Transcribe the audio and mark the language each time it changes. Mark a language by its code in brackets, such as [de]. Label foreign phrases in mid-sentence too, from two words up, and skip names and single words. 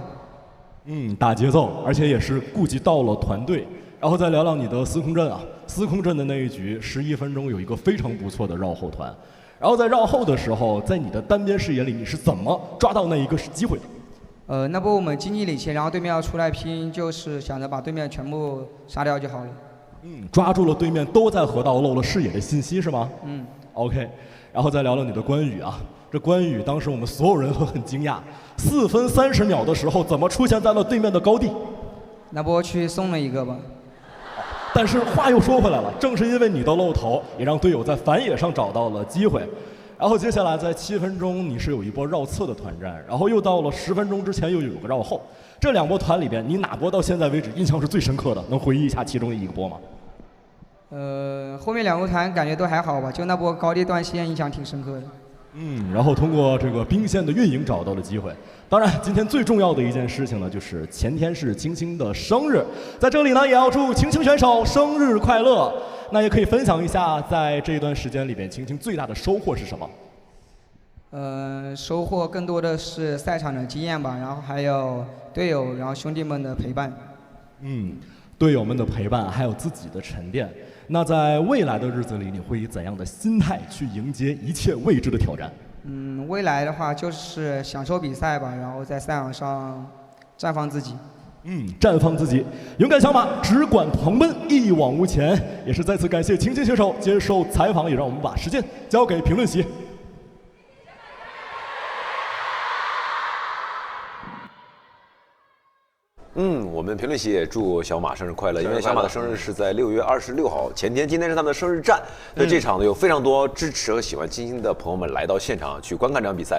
[zh] 打節奏，而且也是顧及到了團隊。然後再聊聊你的司空陣啊，司空陣的那一局11分鐘有一個非常不錯的繞後團，然後在繞後的時候，在你的單邊視野裡，你是怎麼抓到那一個機會的？那不我們經濟領先，然後對面要出來拼，就是想着把對面全部殺掉就好了。抓住了對面都在河道漏了視野的信息是嗎？OK， 然後再聊聊你的關羽啊，這關羽當時我們所有人都很驚訝，4分30秒的時候怎麼出現在了對面的高地？那不我去送了一個吧。但是話又說回來了，正是因為你的露頭，也讓隊友在反野上找到了機會。然後接下来在7分鐘，你是有一波繞側的團戰，然後又到了10分鐘之前又有個繞後。這2波團裡邊，你哪波到現在為止印象是最深刻的？能回憶一下其中的一個波嗎？後面2波團感覺都還好吧，就那波高地斷線印象挺深刻的。然後通過這個兵線的運營找到了機會。當然，今天最重要的一件事情呢，就是前天是青青的生日，在這裡呢也要祝青青選手生日快樂。那也可以分享一下，在這一段時間裡邊，青青最大的收穫是什麼？收穫更多的是賽場的經驗吧，然後還有隊友，然後兄弟們的陪伴。隊友們的陪伴，還有自己的沉澱。那在未來的日子裡，你會以怎樣的心態去迎接一切未知的挑戰？未來的話就是享受比賽吧，然後在賽場上綻放自己。绽放自己，勇敢小馬，只管狂奔，一往無前。也是再次感謝青青選手接受採訪，也讓我們把時間交給評論席。我們評論席也祝小馬生日快樂，因為小馬的生日是在6月26號，前天，今天是他們的生日戰，所以這場呢有非常多支持和喜歡青青的朋友們來到現場去觀看這場比賽。